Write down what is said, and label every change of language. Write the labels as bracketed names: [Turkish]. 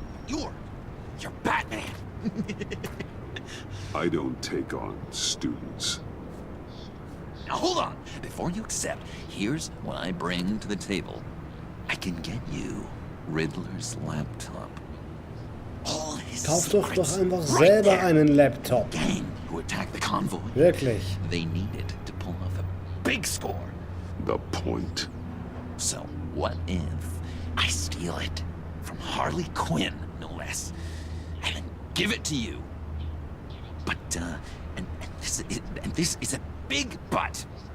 [English] You're Batman. I don't take on students. Now hold on. Before you accept, here's what I bring to the table. I can get you Riddler's laptop. [German] Kauf doch einfach selber einen Laptop. [English] Gang who attacked the convoy. [German] Wirklich. [English] They needed to pull off a big score. The point. So what if I steal it from Harley Quinn, no less, and then give it to you? But and this is a big but.